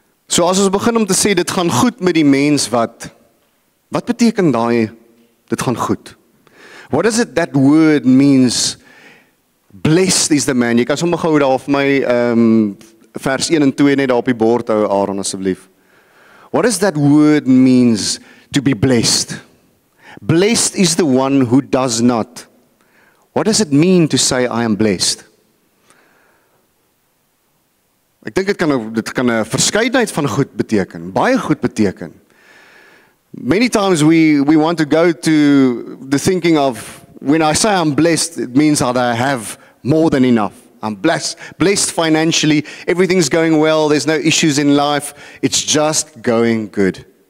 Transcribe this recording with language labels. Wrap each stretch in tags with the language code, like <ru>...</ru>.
<af>So as ons begin om te sê dit gaan goed met die mens wat beteken daai dit gaan goed?</af> <en>What does it that word means? Blessed is the man.</en> <af>Jy kan sommer gou daar vir my vers 1 en 2 net daar op die bord hou, Aaron, asseblief.</af> <en>What does that word means to be blessed? Blessed is the one who does not. What does it mean to say I am blessed?</en> <af>Ek dink dit kan 'n verskeidenheid van goed beteken, baie goed beteken.</af> <en>Many times we want to go to the thinking of, when I say I'm blessed, it means that I have more than enough. I'm blessed financially, everything's going well, there's no issues in life, it's just going good.</en>